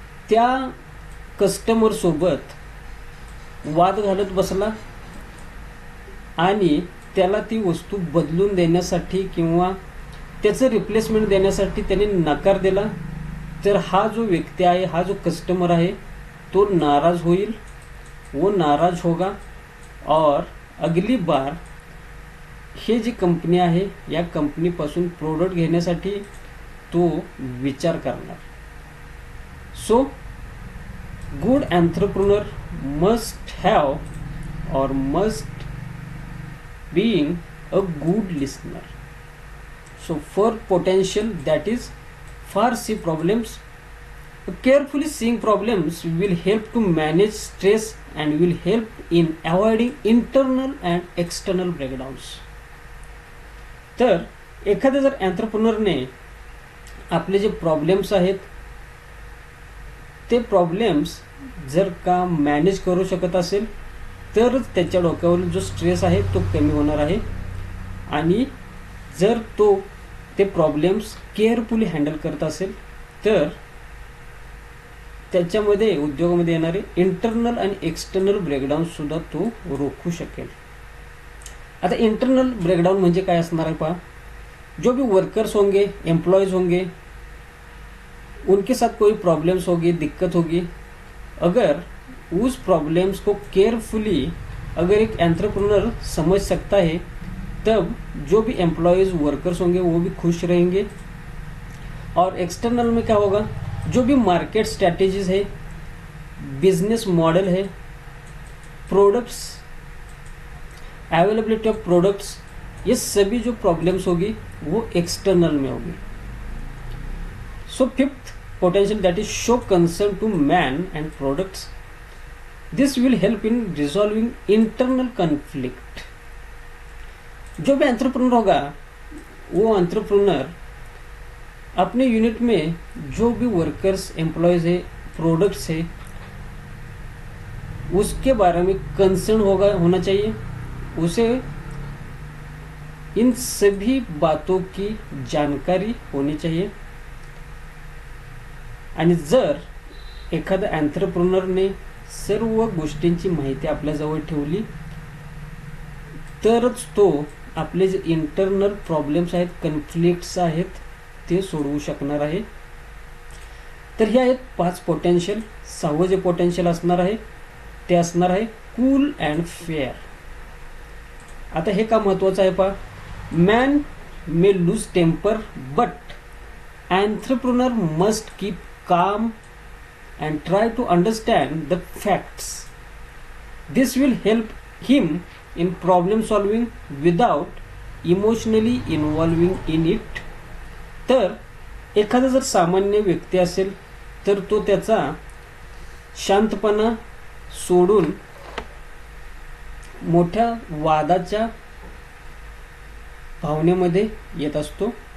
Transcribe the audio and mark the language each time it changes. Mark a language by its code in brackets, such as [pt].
[mr] त्या कस्टमर सोबत वाद घालत बसला आणि त्याला ती वस्तू बदलून देण्यासाठी किंवा त्याचं रिप्लेसमेंट देण्यासाठी त्याने नकार दिला, तर हा जो व्यक्ती आहे, हा जो कस्टमर आहे तो नाराज होईल, [hi] वो नाराज होगा और अगली बार [mr] हे जी कंपनी आहे या कंपनीपासून प्रोडक्ट घेण्यासाठी तो विचार करणार. [en] So good entrepreneur must have और must being a good listener. So fourth potential that is foresee problems. Carefully seeing problems will help to manage stress and will help in avoiding internal and external breakdowns. [mr] तर एखाद्या जर एंटरप्रेन्योरने आपले जे problems आहेत ते problems जर का manage करू शकत असेल तरच त्याच्या डोक्यावर जो स्ट्रेस आहे तो कमी होणार आहे आणि जर तो ते प्रॉब्लेम्स केअरफुली हँडल करत असेल तर त्याच्यामध्ये उद्योगामध्ये येणारे इंटरनल आणि एक्सटर्नल ब्रेकडाउन सुद्धा तो रोखू शकेल. आता इंटरनल ब्रेकडाउन म्हणजे काय असणार आहे पहा. [hi] जो भी वर्कर्स होंगे, एम्प्लॉयज होंगे, उनके साथ कोई प्रॉब्लम्स होगी, दिक्कत होगी, अगर उस प्रॉब्लम्स को केयरफुली अगर एक एंटरप्रेन्योर समझ सकता है तब जो भी एम्प्लॉयज़ वर्कर्स होंगे वो भी खुश रहेंगे. और एक्सटर्नल में क्या होगा, जो भी मार्केट स्ट्रैटेजीज है, बिजनेस मॉडल है, प्रोडक्ट्स, अवेलेबिलिटी ऑफ प्रोडक्ट्स, ये सभी जो प्रॉब्लम्स होगी वो एक्सटर्नल में होगी. [en] So fifth potential that is show concern to man and products. This will help in resolving internal conflict. [hi] जो भी एंटरप्रेन्योर होगा वो एंटरप्रेन्योर अपने यूनिट में जो भी वर्कर्स, एम्प्लॉयज है, प्रोडक्ट्स है, उसके बारे में कंसर्न होना चाहिए. उसे इन सभी बातों की जानकारी होनी चाहिए. [mr] आणि जर एखाद्या एंटरप्रेन्योरने सर्व गोष्टींची माहिती आपल्याजवळ ठेवली तरच तो आपले जे इंटरनल प्रॉब्लेम्स आहेत, कन्फ्लिक्ट्स आहेत ते सोडवू शकणार आहे. तर हे आहेत 5 पोटेन्शियल. 6वं जे पोटेन्शियल असणार आहे ते असणार आहे कूल अँड फेअर. आता हे का महत्त्वाचं आहे पहा. [en] Man may lose temper but entrepreneur must keep calm and try to understand the facts. This will help him in problem solving without emotionally involving in it. [mr] तर एखादा जर सामान्य व्यक्ती असेल तर तो त्याचा शांतपणा सोडून मोठ्या वादाच्या भावनेमध्ये येत असतो.